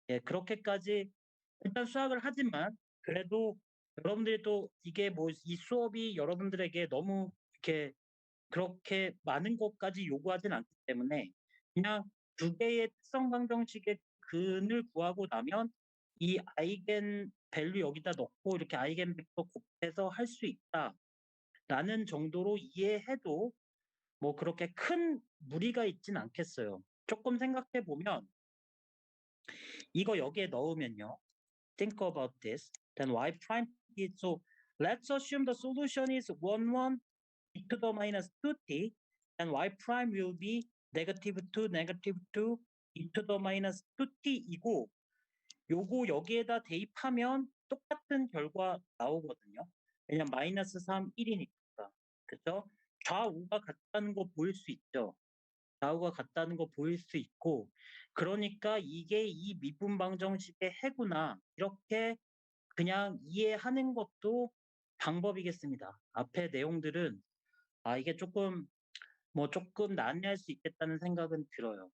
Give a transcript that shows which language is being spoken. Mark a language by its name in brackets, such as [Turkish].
[Korean] 예, 그렇게까지 일단 수학을 하지만 그래도 여러분들이 또 이게 뭐 이 수업이 여러분들에게 너무 이렇게 그렇게 많은 것까지 요구하진 않기 때문에 그냥 두 개의 특성 방정식의 근을 구하고 나면 이 아이겐 밸류 여기다 넣고 이렇게 아이겐 벡터 곱해서 할 수 있다라는 정도로 이해해도 뭐 그렇게 큰 무리가 있진 않겠어요. 조금 생각해 보면 이거 여기에 넣으면요. [English] Think about this. Then y prime is, so let's assume the solution is 1, 1 e to the minus 2t, and y prime will be -2, -2 e to the minus 2t이고, [Korean] 요거 여기에다 대입하면 똑같은 결과 나오거든요. 왜냐면 -3, 1이니까. 그죠? 좌우가 같다는 거 보일 수 있죠. 좌우가 같다는 거 보일 수 있고, 그러니까 이게 이 미분방 정식의 해구나 이렇게 그냥 이해하는 것도 방법이겠습니다. 앞에 내용들은 이게 조금 조금 난해할 수 있겠다는 생각은 들어요.